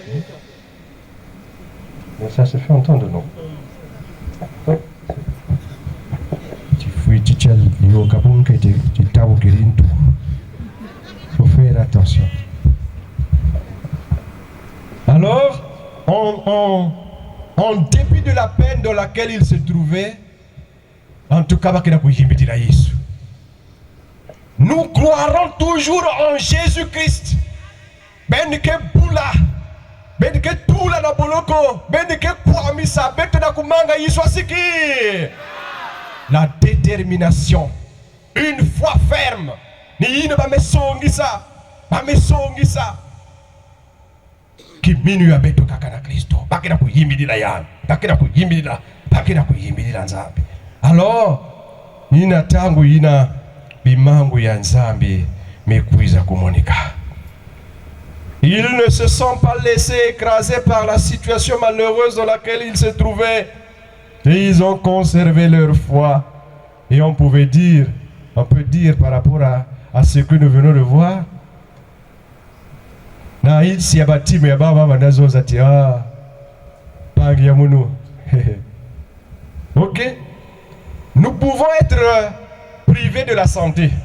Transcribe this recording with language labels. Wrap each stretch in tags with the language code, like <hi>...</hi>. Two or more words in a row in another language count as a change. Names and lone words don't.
<fr>Mais ça se fait entendre, non? Il faut faire attention. Alors, en dépit de la peine dans laquelle il se trouvait, en tout cas, nous croirons toujours en Jésus-Christ.</fr> <ktu>Benike bula, benike tula na boloko, benike kwamisa, bete na kumanga yiswasiki.</ktu> <fr>La détermination, une foi ferme.</fr> <ktu>Ni ine ba mesongisa, Kiminu ya beto kakana Kristo, bakina kuyimbidila ya, bakina kuyimbidila nzambi. Alors, ina tangu ina bimangu ya nzambi mekuiza kumonika.</ktu> <fr>Ils ne se sont pas laissés écraser par la situation malheureuse dans laquelle ils se trouvaient. Et ils ont conservé leur foi. Et on peut dire par rapport à ce que nous venons de voir, ok, nous pouvons être privés de la santé.</fr>